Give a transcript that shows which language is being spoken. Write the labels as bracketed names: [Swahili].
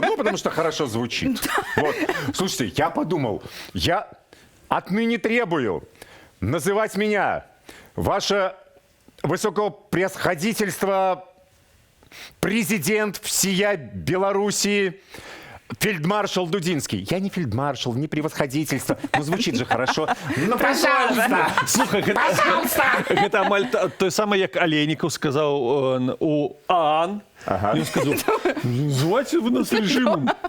[Russian] Ну, потому что хорошо звучит. Вот. Слушайте, я подумал, я отныне требую называть меня ваше высокопревосходительство, президент всея Белоруссии, фельдмаршал Дудинский. Я не фельдмаршал, не превосходительство. Ну, звучит же хорошо. Ну, пожалуйста! [Belarusian] Слухай, гэта амаль той самае, як Алейнікаў сказаў у ААН. Ён сказаў: [Russian] называйте вы нас режимом.